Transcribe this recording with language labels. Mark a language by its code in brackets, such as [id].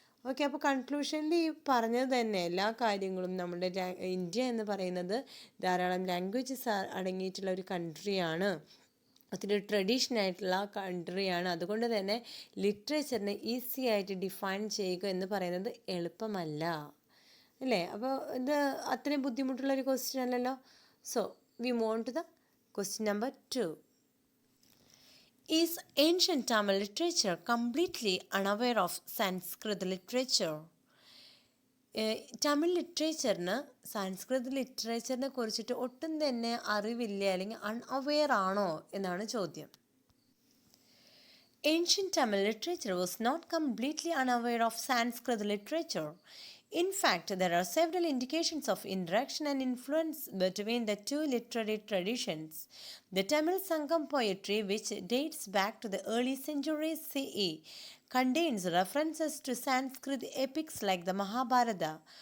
[ml] Okay, അപ്പോൾ കൺക്ലൂഷനിൽ ഈ പറഞ്ഞത് തന്നെ എല്ലാ കാര്യങ്ങളും നമ്മുടെ ഇന്ത്യ എന്ന് പറയുന്നത് ധാരാളം ലാംഗ്വേജസ് അടങ്ങിയിട്ടുള്ള ഒരു കൺട്രിയാണ്, ഒത്തിരി ട്രഡീഷനായിട്ടുള്ള കൺട്രിയാണ്. അതുകൊണ്ട് തന്നെ ലിറ്ററേച്ചറിനെ ഈസി ആയിട്ട് ഡിഫൈൻ ചെയ്യുക എന്ന് പറയുന്നത് എളുപ്പമല്ല അല്ലേ. അപ്പോൾ ഇത് അത്രയും ബുദ്ധിമുട്ടുള്ളൊരു ക്വസ്റ്റ്യൻ അല്ലല്ലോ. [en] So we move on to the question number 2. Is ancient Tamil literature completely unaware of Sanskrit literature? [ml] Tamil ലിറ്ററേച്ചറിന് സംസ്കൃത ലിറ്ററേച്ചറിനെ കുറിച്ചിട്ട് ഒട്ടും തന്നെ അറിവില്ല അല്ലെങ്കിൽ അൺഅവെയർ ആണോ എന്നാണ് ചോദ്യം. [en] Ancient Tamil literature was not completely unaware of Sanskrit literature. In fact, there are several indications of interaction and influence between the two literary traditions. The Tamil Sangam poetry, which dates back to the early centuries CE, contains references to Sanskrit epics like the Mahabharata.